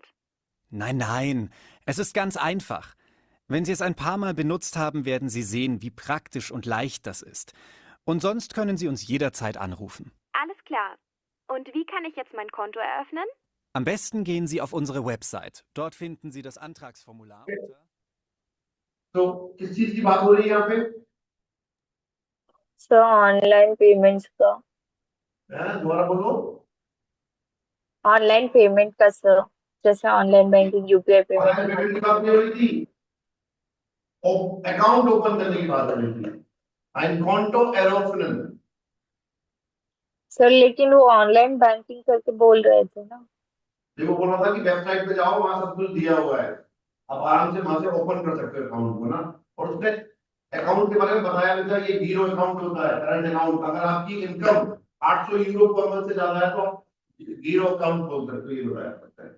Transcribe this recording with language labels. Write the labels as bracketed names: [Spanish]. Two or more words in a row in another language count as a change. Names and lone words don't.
[German] Nein, nein, es ist ganz einfach. Wenn Sie es ein paar Mal benutzt haben, werden Sie sehen, wie praktisch und leicht das ist. Und sonst können Sie uns jederzeit anrufen. Alles klar. Und wie kann ich jetzt mein Konto eröffnen? Am besten gehen Sie auf unsere Website. Dort finden Sie das Antragsformular unter... [Hindi] तो किस चीज की बात हो रही है यहाँ पे? [English] Sir, online payments का. [Hindi] दोबारा बोलो। [English] Online payment का sir. जैसे online banking, UPI ऑनलाइन payment. [Hindi] पेमेंट की बात नहीं हो रही थी, [English] account open [Hindi] करने की बात हो रही थी। [German] ein Konto eröffnen. [Hindi] सर लेकिन वो [English] online banking [Hindi] करके बोल रहे थे ना। देखो बोल रहा था कि वेबसाइट पे जाओ, वहां सब कुछ दिया हुआ है, आप आराम से वहां से ओपन कर सकते हो अकाउंट को ना। और उसने अकाउंट के बारे में बताया भी था, ये [English] zero account [Hindi] होता है, [English] current account. [Hindi] अगर आपकी इनकम 800 यूरो [English] per month [Hindi] से ज्यादा है तो आप [English] zero account [Hindi] खोल सकते हो, ये बताया सकता है।